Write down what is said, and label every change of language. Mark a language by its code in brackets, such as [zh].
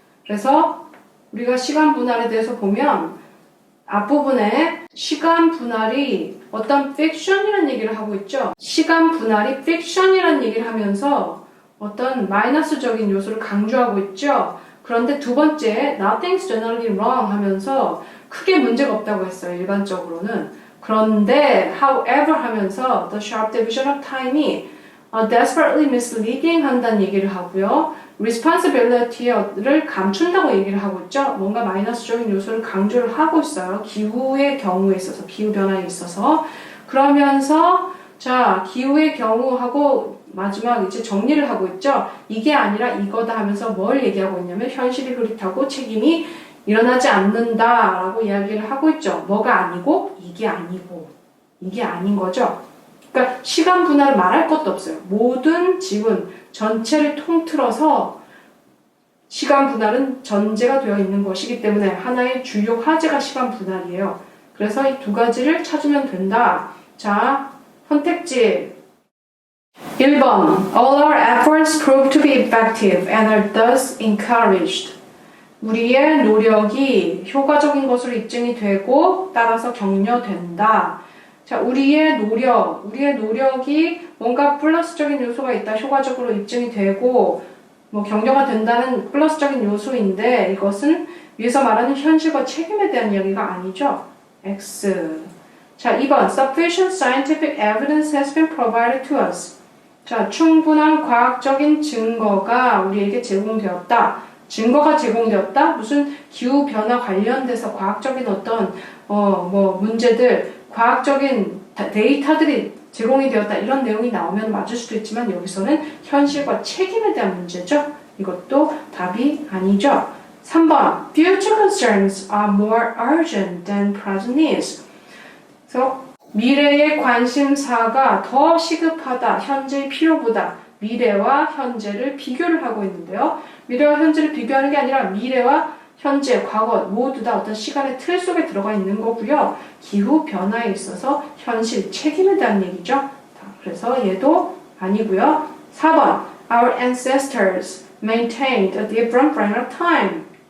[ko] 그래서 우리가 시간 분할에 대해서 보면 앞부분에 시간 분할이 어떤 픽션이라는 얘기를 하고 있죠. 시간 분할이 픽션이라는 얘기를 하면서 어떤 마이너스적인 요소를 강조하고 있죠. 그런데 두 번째, [en] nothing's generally wrong [ko] 하면서 크게 문제가 없다고 했어요. 일반적으로는. 그런데, [en] however [ko] 하면서 [en] the sharp division of time [ko] 이 [en] desperately misleading [ko] 한다는 얘기를 하고요. responsibility를 감춘다고 얘기를 하고 있죠. 뭔가 마이너스적인 요소를 강조를 하고 있어요. 기후의 경우에 있어서, 기후 변화에 있어서. 그러면서 자, 기후의 경우하고 마지막 이제 정리를 하고 있죠. 이게 아니라 이거다 하면서 뭘 얘기하고 있냐면 현실이 흐릿하고 책임이 일어나지 않는다라고 이야기를 하고 있죠. 뭐가 아니고 이게 아니고 이게 아닌 거죠. 그러니까 시간 분할을 말할 것도 없어요. 모든 지문 전체를 통틀어서 시간 분할은 전제가 되어 있는 것이기 때문에 하나의 주요 화제가 시간 분할이에요. 그래서 이 두 가지를 찾으면 된다. 자, 선택지 1번 [en] All our efforts prove to be effective and are thus encouraged. [ko] 우리의 노력이 효과적인 것으로 입증이 되고 따라서 격려된다. 자, 우리의 노력이 뭔가 플러스적인 요소가 있다. 효과적으로 입증이 되고 뭐 격려가 된다는 플러스적인 요소인데 이것은 위에서 말하는 현실과 책임에 대한 이야기가 아니죠. X. 자, 2번 [en] Sufficient scientific evidence has been provided to us. [ko] 자, 충분한 과학적인 증거가 우리에게 제공되었다. 증거가 제공되었다? 무슨 기후변화 관련돼서 과학적인 어떤 문제들, 과학적인 데이터들이 제공이 되었다. 이런 내용이 나오면 맞을 수도 있지만 여기서는 현실과 책임에 대한 문제죠. 이것도 답이 아니죠. [en] 3번 Future concerns are more urgent than present needs. [ko] 그래서 미래의 관심사가 더 시급하다. 현재의 필요보다 미래와 현재를 비교를 하고 있는데요. 미래와 현재를 비교하는 게 아니라 미래와 현재, 과거 모두 다 어떤 시간의 틀 속에 들어가 있는 거고요. 기후 변화에 있어서 현실, 책임에 대한 얘기죠. 그래서 얘도 아니고요. [en] 4번 Our ancestors maintained a different frame of time.